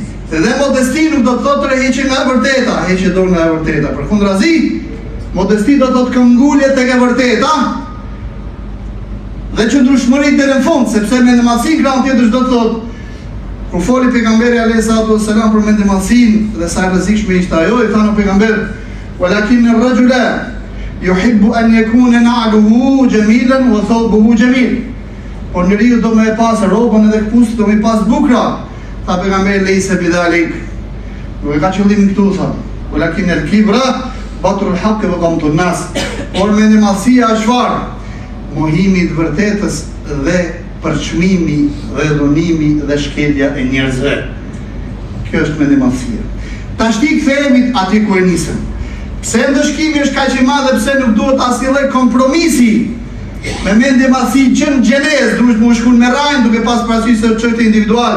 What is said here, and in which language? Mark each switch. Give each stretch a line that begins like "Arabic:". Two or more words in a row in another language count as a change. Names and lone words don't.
Albanian: Dhe modesti nuk do të thotë heqje nga e vërteta, heqje dorë nga e vërteta. Përkundrazi, modesti do të thotë këmbgulje tek e vërteta dhe qëndrueshmëri deri në fund, sepse mendimallësi nga ana tjetër do të thotë, kur foli pejgamberi
Arabic: عليه الصلاة والسلام
Albanian: për mendimallësinë dhe sa e rrezikshme ishte ajo, i thanë pejgamber,
Arabic: "ولكن الرجل يحب أن يكون نعله جميلا وثوبه جميل."
Albanian: Por njeriu do më e pas rrobën edhe kpust do më pas bukra. Tha pejgamberi
Arabic: ليس بذلك,
Albanian: nuk e ka qëllimin këtu, tha,
Arabic: ولكن الكبر بطر الحق وغمط الناس.
Albanian: Por mendimallësia është çfarë? Mohimi i të vërtetës dhe përçmimi dhe dhunimi dhe shkelja e njerëzve. Kjo është mendimallësia. Tash ti kthehemi aty ku e nisëm. Pse ndëshkimi është kaq i madh dhe pse nuk duhet asnjë lloj kompromisi me mendimallësi që në gjenez duhet më shkon me rajnë duke pas parasysh se çështje individuale.